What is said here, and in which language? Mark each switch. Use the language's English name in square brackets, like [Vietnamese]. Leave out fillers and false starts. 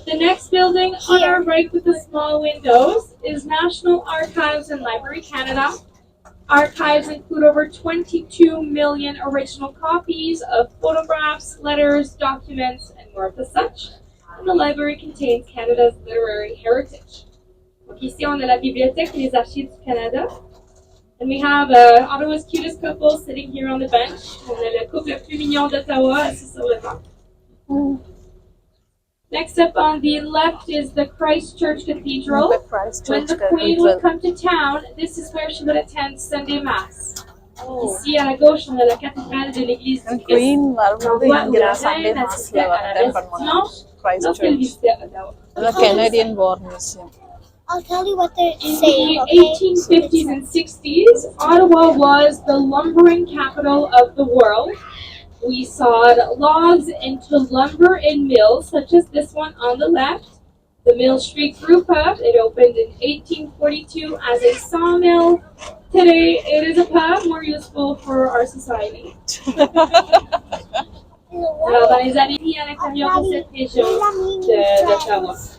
[English] The next building on our right with the small windows is National Archives and Library Canada. Archives include over 22 million original copies of photographs, letters, documents, and more of the such. And the library contains Canada's literary heritage. [French] Donc ici, on a la Bibliothèque et les Archives du Canada. [English] And we have Ottawa's cutest couple sitting here on the bench. [French] On a le couple le plus mignon d'Ottawa assis sur le banc. [English] Next up on the left is the Christchurch Cathedral. When the Queen would come to town, this is where she would attend Sunday Mass. [French] Ici à la gauche, on a la cathédrale de l'église du Christ. On voit où la reine assistait à la messe dimanche lorsqu'elle visitait Ottawa. [English] The Canadian War Museum. I'll tell you what they're In saying, the okay? 1850s and 60s, Ottawa was the lumbering capital of the world. We sawed logs into lumber in mills, such as this one on the left. The Mill Street Brew Pub, it opened in 1842 as a sawmill. Today, it is a pub more useful for our society. [French] Alors, dans les années à l'intérieur de cette région d'Ottawa.